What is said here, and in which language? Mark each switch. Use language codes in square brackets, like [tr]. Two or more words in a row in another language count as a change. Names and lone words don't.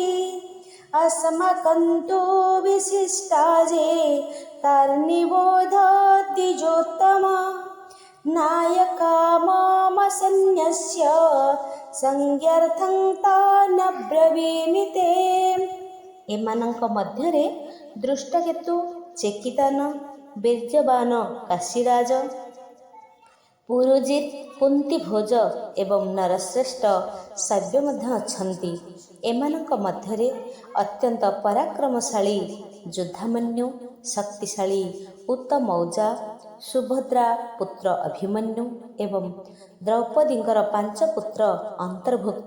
[sa] अस्माकं तु विशिष्टा ये तार्निबोधद्विजोत्तम, नायका मम सैन्यस्य संज्ञार्थं तान् ब्रवीमि ते। [or] ଏମାନଙ୍କ ମଧ୍ୟରେ ଦୃଷ୍ଟକେତୁ, ଚେକିତାନ, ବୀର୍ଯ୍ୟବାନ କାଶୀରାଜ, ପୁରୁଜିତ୍, କୁନ୍ତିଭୋଜ ଏବଂ ନରଶ୍ରେଷ୍ଠ ଶୈବ୍ୟ ମଧ୍ୟ ଅଛନ୍ତି। ଏମାନଙ୍କ ମଧ୍ୟରେ ଅତ୍ୟନ୍ତ ପରାକ୍ରମଶାଳୀ ଯୋଦ୍ଧାମନ୍ୟୁ, ଶକ୍ତିଶାଳୀ ଉତ୍ତମୌଜା, ସୁଭଦ୍ରା ପୁତ୍ର ଅଭିମନ୍ୟୁ ଏବଂ ଦ୍ରୌପଦୀଙ୍କର 5 ପୁତ୍ର ଅନ୍ତର୍ଭୁକ୍ତ।